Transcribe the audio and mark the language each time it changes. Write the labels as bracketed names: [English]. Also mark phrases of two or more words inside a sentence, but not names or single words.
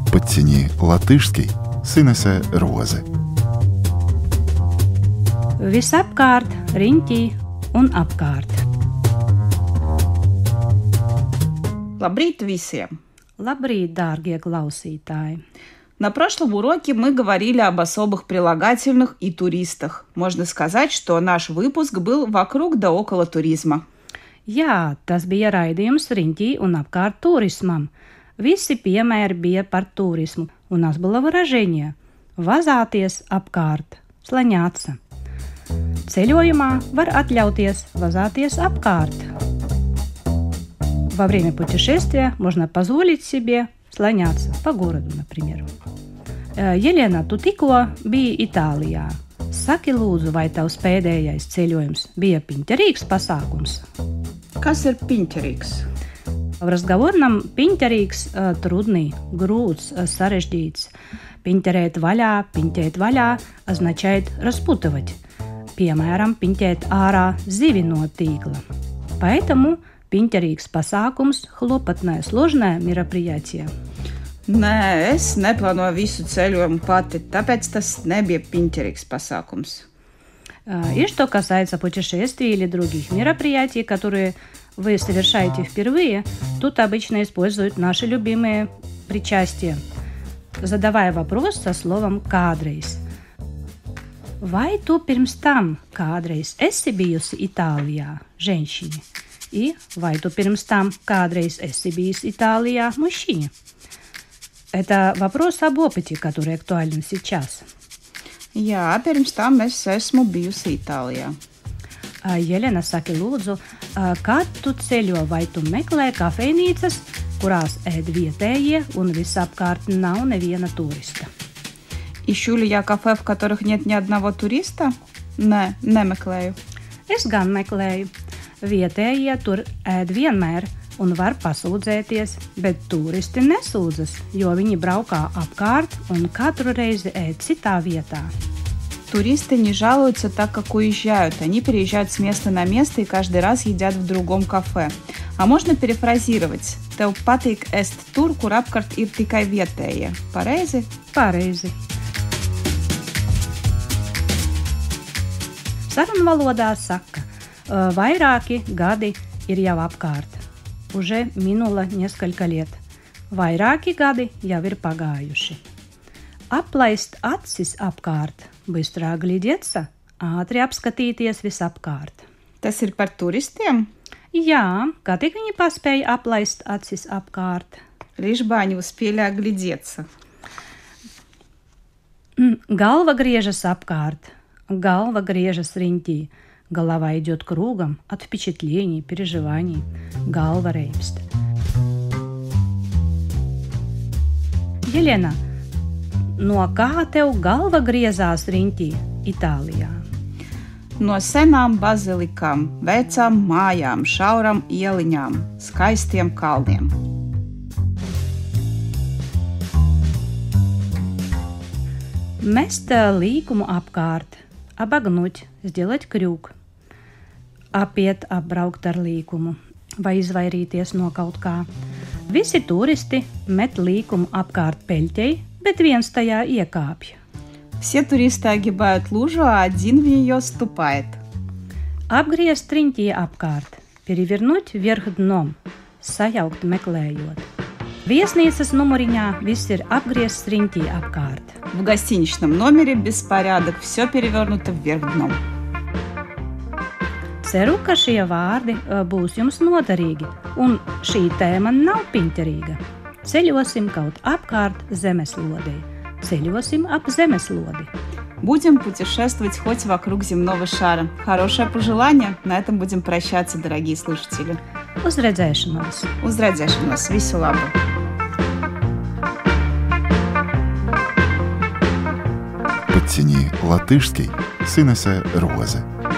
[Russian] Подтяни латышский Сынese Roze. [Latvian] Visapkārt, riņķī un apkārt. Labrīt visiem! Labrīt, dārgie klausītāji! [Russian] На прошлом уроке мы говорили об особых прилагательных и туристах. Можно сказать, что наш выпуск был вокруг да около туризма. [Latvian] Jā, tas bija raidījums riņķī un apkārt turismam. Visi piemēri bija par turismu. [Russian] У нас было выражение [Latvian] «vazāties apkārt», [Russian] слоняться. [Latvian] Ceļojumā var atļauties vazāties apkārt. [Russian] Во время путешествия можно позволить себе слоняться по городу, например. [Latvian] Елена, tu tikko biji Itālijā. Saki lūdzu, vai tavs pēdējais ceļojums bija piņķerīgs pasākums? Kas ir piņķerīgs? [Russian] В разговорном piņķerīgs трудный, груз, [Latvian] sarežģīts. Piņķerēt vaļā [Russian] означает распутывать. [Latvian] Piemēram, piņķēt ārā zivi no tīkla. [Russian] Поэтому [Latvian] piņķerīgs pasākums – [Russian] хлопотное, сложное мероприятие. [Latvian] Nē, es neplānoju visu ceļojumu pati, tāpēc tas nebija piņķerīgs pasākums. [Russian] И что касается путешествий или других мероприятий, которые вы совершаете впервые, тут обычно используют наши любимые причастия, задавая вопрос со словом «kādreiz». [Latvian] Vai tu pirms tam kādreiz esi bijusi Itālijā, [Russian] женщине? [Latvian] И vai tu pirms там kādreiz esi bijis Itālijā, [Russian] мужчине? Это вопрос об опыте, который актуален сейчас. [Latvian] Jā, pirms tam es esmu bijusi Itālijā. Jelena, saki lūdzu, kad tu ceļo, vai tu meklē kafejnīcas, kurās ēd vietējie un visapkārt nav neviena turista? [Russian] Ищу ли я кафе, в которых нет ни одного туриста? [Latvian] Nē, nemeklēju. Es gan meklēju. Vietējie tur ēd vienmēr un var pasūdzēties, bet turisti nesūdzas, jo viņi braukā apkārt un katru reizi ēd citā vietā. [Russian] Туристы не жалуются, так как уезжают. Они переезжают с места на место и каждый раз едят в другом кафе. А можно перефразировать. [Latvian] Tev patīk ēst tur, kur apkārt ir tikai vietējie. Pareizi? Pareizi. Sarunvalodā saka, vairāki gadi ir jau apkārt. [Russian] Уже минуло несколько лет. [Latvian] Vairāki gadi jau ir pagājuši. Aplaist acis apkārt, [Russian] быстро оглядеться, [Latvian] ātri apskatīties visapkārt. Tas ir par turistiem? Jā, kā tik viņi paspēja aplaist acis apkārt. [Russian] Лишь бы они успели оглядеться. [Latvian] Galva griežas apkārt, galva griežas riņķī. [Russian] Голова идет кругом от впечатлений, переживаний. [Latvian] Galva reibst. Jelena, no kā tev galva griezās riņķī Itālijā? No senām bazilikām, vecām mājām, šauram ieliņām, skaistiem kalniem. Mest līkumu apkārt, [Russian] обогнуть, сделать крюк. [Latvian] Apiet, apbraukt ar līkumu vai izvairīties no kaut kā. Visi turisti met līkumu apkārt peļķei, bet viens tajā iekāpj. [Russian] Все туристы огибают лужу, а один в нее ступает. [Latvian] Apgriezt riņķī apkārt, [Russian] перевернуть вверх дном, [Latvian] sajaukt meklējot. Viesnīcas numuriņā viss ir apgriezts riņķī apkārt. [Russian] В гостиничном номере беспорядок, все перевернуто вверх дном. [Latvian] Ceru, ka šie vārdi būs jums noderīgi, un šī tēma nav piņķerīga. Ceļosim kaut apkārt zemeslodei. Ceļosim ap zemeslodi. [Russian] Будем путешествовать хоть вокруг земного шара. Хорошее пожелание. На этом будем прощаться, дорогие слушатели. [Latvian] Uz redzēšanos! Uz redzēšanos! Visu labu! [Russian] Подтяни латышский Сынese Roze.